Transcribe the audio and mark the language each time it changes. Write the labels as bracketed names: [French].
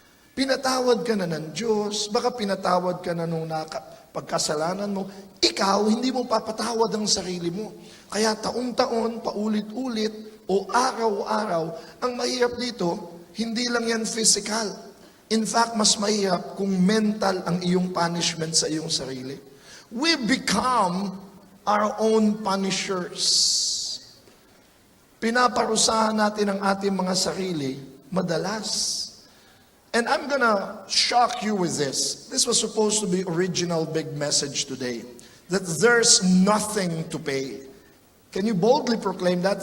[Filipino] Pinatawad ka na ng Diyos, baka pinatawad ka na nung pagkasalanan mo. Ikaw, hindi mo papatawad ang sarili mo. Kaya taon-taon, paulit-ulit, o araw-araw, ang mahirap dito, hindi lang yan physical. [English] In fact, [Filipino] mas mahirap kung mental ang iyong punishment sa iyong sarili. [English] We become our own punishers. [Filipino] Pinaparusahan natin ang ating mga sarili madalas. [English] And I'm gonna shock you with this. This was supposed to be original big message today. That there's nothing to pay. Can you boldly proclaim that?